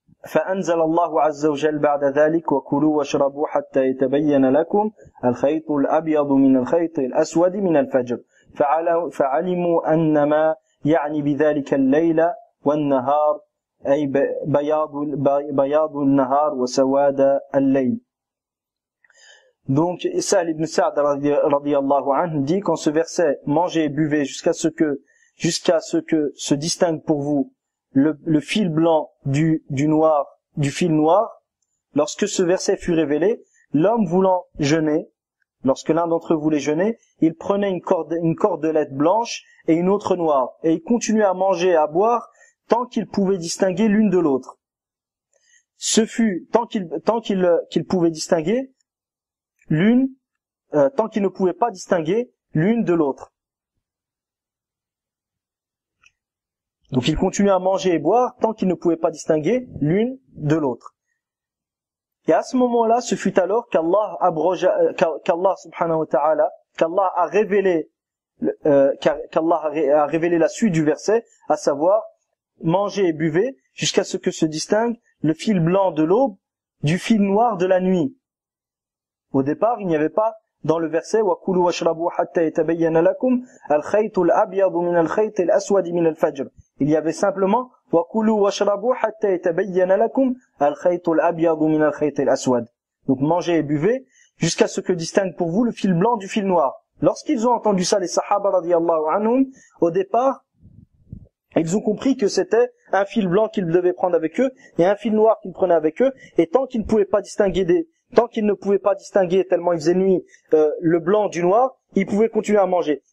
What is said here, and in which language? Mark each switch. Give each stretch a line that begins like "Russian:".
Arabic: فأنزل الله عز وجل بعد ذلك وكلوا واشربوا حتى يتبين لكم الخيط الأبيض من الخيط الأسود من الفجر فعلموا أن ما يعني بذلك الليل والنهار أي بياض النهار وسواد الليل.
French: Donc Sahl ibn Sa'd radiyallahu anhu dit, quand ce verset mangez et buvez jusqu'à ce que se distingue pour vous le fil blanc du fil noir, lorsque ce verset fut révélé, l'homme voulant jeûner, lorsque l'un d'entre eux voulait jeûner, il prenait une cordelette blanche et une autre noire, et il continuait à manger et à boire tant qu'il pouvait distinguer l'une de l'autre. Ce fut tant qu'il pouvait distinguer tant qu'il ne pouvait pas distinguer l'une de l'autre. Donc il continuait à manger et boire tant qu'il ne pouvait pas distinguer l'une de l'autre. Et à ce moment-là, ce fut alors qu'Allah subhanahu wa ta'ala, qu'Allah a révélé la suite du verset, à savoir mangez et buvez jusqu'à ce que se distingue le fil blanc de l'aube du fil noir de la nuit. Au départ, il n'y avait pas dans le verset
Arabic: وَكُلُوا وَاشْرَبُوا حَتَّى يَتَبَيَّنَ لَكُمْ الْخَيْطُ الْأَبْيَضُ مِنَ الْخَيْطِ الْأَسْوَدِ مِنَ الْفَجْرِ.
French: Il y avait simplement
Arabic: وَكُلُوا وَاشْرَبُوا حَتَّى يَتَبَيَّنَ لَكُمْ الْخَيْطُ الْأَبْيَضُ مِنَ الْخَيْطِ الْأَسْوَدِ.
French: Donc mangez et buvez jusqu'à ce que distingue pour vous le fil blanc du fil noir. Lorsqu'ils ont entendu ça, les sahaba radiyallahu anhum, au départ, ils ont compris que c'était un fil blanc qu'ils devaient prendre avec eux et un fil noir qu'ils prenaient avec eux, et tant qu'ils ne pouvaient pas distinguer tellement il faisait nuit le blanc du noir, ils pouvaient continuer à manger.